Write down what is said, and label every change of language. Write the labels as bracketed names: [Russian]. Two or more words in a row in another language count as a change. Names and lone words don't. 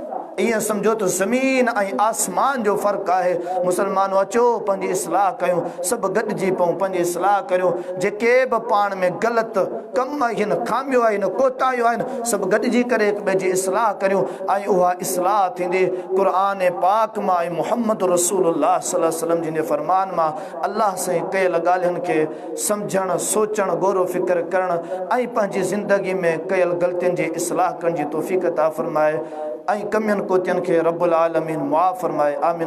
[Sindhi] ईअं सम्झो त ज़मीन ऐं आसमान जो फ़र्क़ु आहे। मुसलमानो, अचो पंहिंजी इस्लाह कयूं, सभु गॾिजी पऊं, पंहिंजी इस्लाह करियूं। जेके बि पाण में ग़लति कम आहिनि, खामियूं आहिनि, कोताहियूं आहिनि, सभु गॾिजी करे हिक ॿिए जी इस्लाह करियूं, ऐं उहा इस्लाह थींदी क़ुरान पाक मां ऐं मुहम्मद रसूलुल्लाह [Arabic] صلى الله عليه وسلم [Sindhi] जिन फरमान मां। अल्लाह सां कयल ॻाल्हियुनि खे सम्झणु, सोचणु, गौर फ़िक्र करणु ऐं पंहिंजी ज़िंदगी में कयल ग़लतियुनि जी इस्लाह करण जी तौफ़ीक़ अता फ़रमाए, ऐं कमियुनि कोतियुनि खे [Arabic] رب العالمين [Sindhi] मुआफ़ फ़रमाए। आमीन।